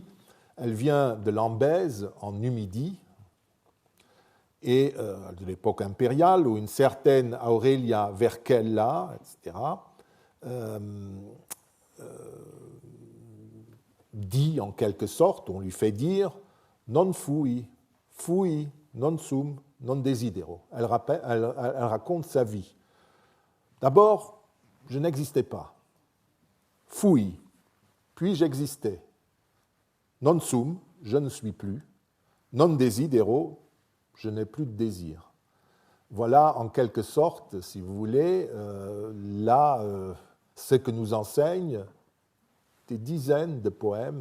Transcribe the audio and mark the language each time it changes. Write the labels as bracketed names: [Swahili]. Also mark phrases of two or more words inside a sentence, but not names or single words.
[French] Elle vient de Lambèse, en Numidie, et de l'époque impériale, où une certaine Aurelia Vercella, etc., dit en quelque sorte, on lui fait dire « [Latin] non fui, non sum, non desidero ». [French] Elle raconte sa vie. D'abord, je n'existais pas. Fui, puis j'existais. [Latin] Non sum, [French] je ne suis plus. [Latin] Non desidero, [French] je n'ai plus de désir. Voilà en quelque sorte, si vous voulez, ce que nous enseignent des dizaines de poèmes.